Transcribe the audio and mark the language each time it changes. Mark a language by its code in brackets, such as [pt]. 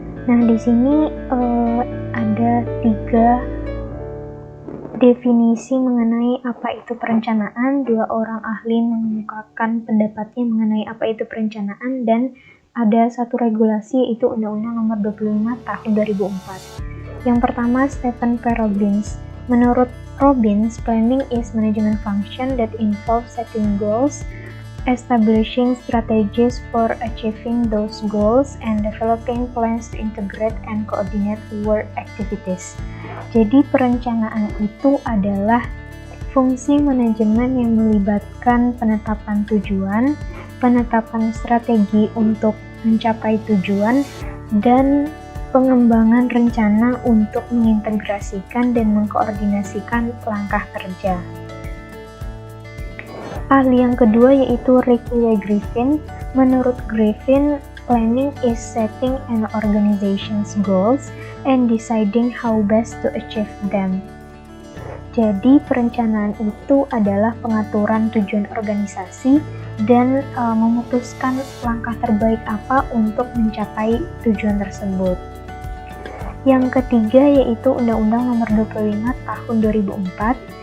[id] Nah, di sini ada 3 definisi mengenai apa itu perencanaan. 2 orang ahli mengemukakan pendapatnya mengenai apa itu perencanaan, dan ada 1 regulasi, yaitu Undang-Undang Nomor 25 Tahun 2004. Yang pertama, Stephen P. Robbins. Menurut Robbins, [en] planning is management function that involves setting goals, establishing strategies for achieving those goals, and developing plans to integrate and coordinate work activities. [id] Jadi perencanaan itu adalah fungsi manajemen yang melibatkan penetapan tujuan, penetapan strategi untuk mencapai tujuan, dan pengembangan rencana untuk mengintegrasikan dan mengkoordinasikan langkah kerja. Ahli yang kedua yaitu Ricky W. Griffin. Menurut Griffin, [en] planning is setting an organization's goals and deciding how best to achieve them. [id] Jadi perencanaan itu adalah pengaturan tujuan organisasi dan memutuskan langkah terbaik apa untuk mencapai tujuan tersebut. Yang ketiga yaitu Undang-Undang Nomor 25 Tahun 2004.